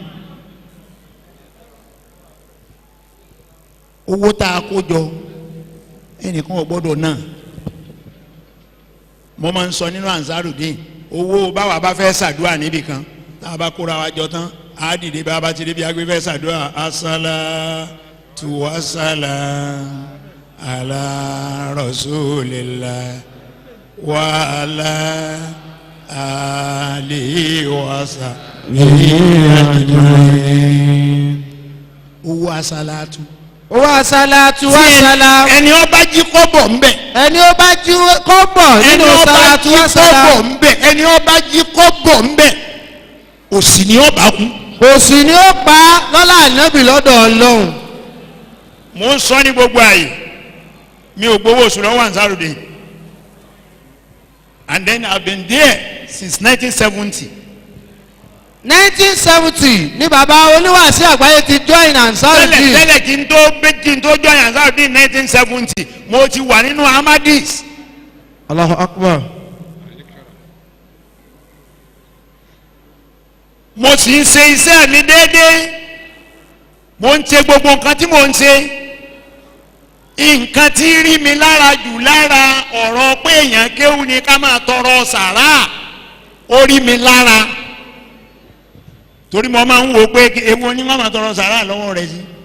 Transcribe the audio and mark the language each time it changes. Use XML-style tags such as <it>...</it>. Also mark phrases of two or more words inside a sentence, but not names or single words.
<yo>owó tá a kó jọ ẹnìkan ò gbọ́dọ̀ náà mo máa ń sọ nínú Ansarudeen owó báwa bá fẹ́ ṣàdúrà níbì kan tá a bá kóra wa jọ tán á dìde bá a bá ti débi agbé fẹ́ ṣàdúrà</yo> <ar>الصلاة والسلام على رسول الله وعلى آله وصحبه أجمعين.</ar> <yo>owó asalatu. owó</yo> <ar>الصلاة والسلام.</ar> <yo>ẹni ó bá jí kọ́bọ̀ ń bẹ̀. ẹni ó bá jí kọ́bọ̀ nínú</yo> <ar>صلاة وسلام.</ar> <yo>ẹni ó bá jí kọ́bọ̀ ń bẹ̀ òsì ni ó bá kú. òsì ni ó pa lọ́lá ànábì lọ́dọ̀ ọlọ́run. mo ń sọ ní gbogbo àyè mi ò gbowó oṣù lọ́wọ́ Ansarudeen</yo> <en>and then I have been there since 1970.</en> <yo>1970 ní bàbá oníwàásí àgbáyé ti join Ansarudeen. tẹ́lẹ̀ kí n tó join Ansarudeen 1970 mo ti wà nínú Ahmadis.</yo> <ar>الله أكبر.</ar> <yo>mo sì ń ṣe iṣẹ́ mi déédéé mo ń ṣe gbogbo nǹkan tí mo ń ṣe nǹkan tí rí mi lára jù lára ọ̀rọ̀ pé èèyàn kéwù ni ká máa tọrọ sàrà ó rí mi lára torí mo máa ń wo pé ewu ni wọ́n máa tọrọ sàrà lọ́wọ́ rẹ̀ sí</yo>